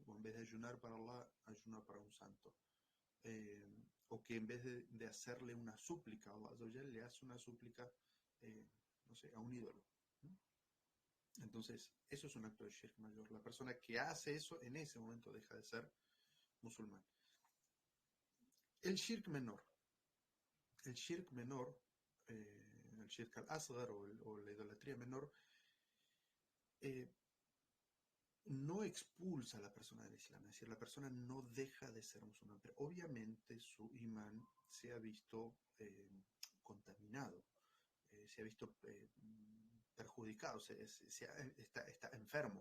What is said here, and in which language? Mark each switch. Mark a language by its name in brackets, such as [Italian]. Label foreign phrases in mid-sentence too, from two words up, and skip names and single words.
[Spanish] O en vez de ayunar para Allah, ayuna para un santo. O que en vez de hacerle una súplica a Allah, le hace una súplica, no sé, a un ídolo. Entonces, eso es un acto de shirk mayor. La persona que hace eso en ese momento deja de ser musulmán. El shirk menor. El shirk menor, el [Arabic] الشرك الأصغر [Spanish] o la idolatría menor, no expulsa a la persona del Islam, es decir, la persona no deja de ser musulmán, pero obviamente su imán se ha visto contaminado, se ha visto perjudicado, está enfermo.